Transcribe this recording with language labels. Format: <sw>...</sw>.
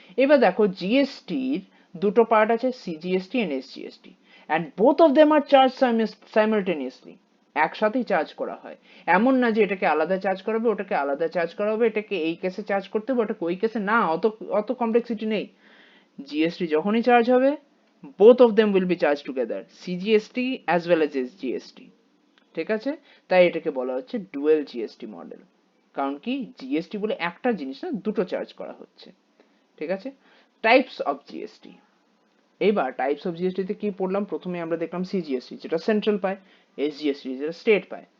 <bn>এবার দেখো, জিএসটির দুটো পার্ট আছে, CGST and SGST,</bn> <en>and both of them are charged simultaneously,</en> <bn>একসাথেই চার্জ করা হয়। এমন না যে এটাকে আলাদা চার্জ করা হবে, ওটাকে আলাদা চার্জ করা হবে, এটাকে এই কেসে চার্জ করতে হবে, ওটাকে ওই কেসে না, অত অত কমপ্লেক্সিটি নেই। জিএসটি যখনই চার্জ হবে,</bn> <en>both of them will be charged together, CGST as well as SGST,</en> <bn>ঠিক আছে? তাই এটাকে বলা হচ্ছে ডুয়াল জিএসটি মডেল। কারণ কি, জিএসটি বলে একটা জিনিস না, দুটো চার্জ করা হচ্ছে, ঠিক আছে? Types of GST. এবার টাইপস অফ জিএসটি তে কি পড়লাম? প্রথমে আমরা দেখলাম সিজিএসটি, যেটা সেন্ট্রাল পায়, এসজিএসটি যেটা স্টেট পায়।</bn>